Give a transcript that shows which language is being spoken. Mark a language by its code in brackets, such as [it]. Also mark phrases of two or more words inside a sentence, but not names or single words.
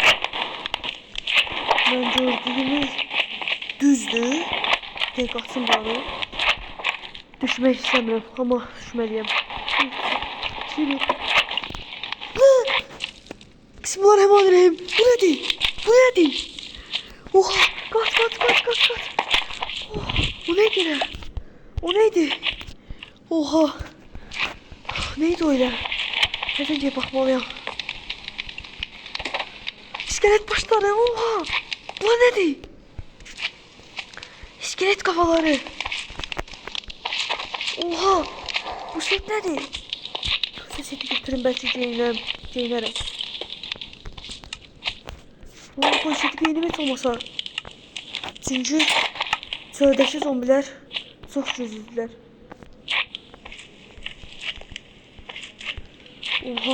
[az] Mən gördüyümüz düzdür. Dəqiq açın bana. Düşmək istəmirəm, amma düşməliyəm. Şirin. [ar] Bismillahirrahmanirrahim. [az] Bu nədir? Bu nədir? Oha! Qaç! [tr] Oh, bu neydi? O neydi? [az] Oha! Neydi o elə? Nədən baxmalıyam. İskelet başları, oha! Bu nədir? [tr] İskelet kafaları. [az] Oha! Bu set nədir? Seti götürün, bəlkə geyinərəm. Bu seti geyinəm heç olmasa. Çünki çöldəki zombiler çox güclüdülər. Oha!